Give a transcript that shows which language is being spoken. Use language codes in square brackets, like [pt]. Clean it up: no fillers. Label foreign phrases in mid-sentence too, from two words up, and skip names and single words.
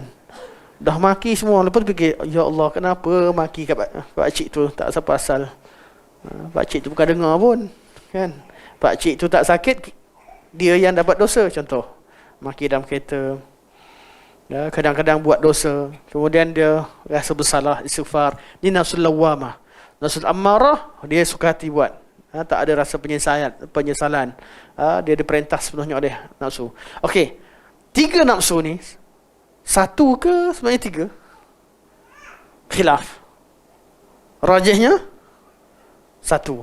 [ms] Dah maki semua, lepas tu fikir, [ar] يا الله, [ms] kenapa maki kat pakcik tu, tak asal-asal. Pakcik tu bukan dengar pun, kan? Pakcik tu tak sakit, dia yang dapat dosa. Contoh, maki dalam kereta, kadang-kadang buat dosa, kemudian dia rasa bersalah, istighfar. Ini [ar] النفس اللوامة. النفس الأمارة, [ms] dia suka hati buat, tak ada rasa penyesalan. Dia diperintah sepenuhnya oleh nafsu. Okey, tiga nafsu ni satu ke sebenarnya tiga? Khilaf. Rajihnya satu.